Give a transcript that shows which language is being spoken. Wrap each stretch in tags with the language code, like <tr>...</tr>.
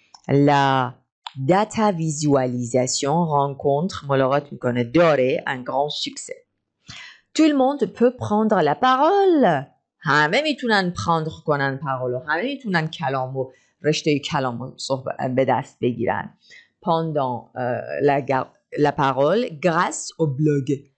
<fr>La data visualisation rencontre</fr> <fa>ملاقات میکنه داره</fa> <fr>un grand succès. Tout le monde peut prendre la parole.</fr> <fa>همه میتونن prendre کنن پارولو، همه میتونن کلامو، رشته کلامو به دست بگیرن.</fa> <fr>Pendant la parole grâce au blog.</fr>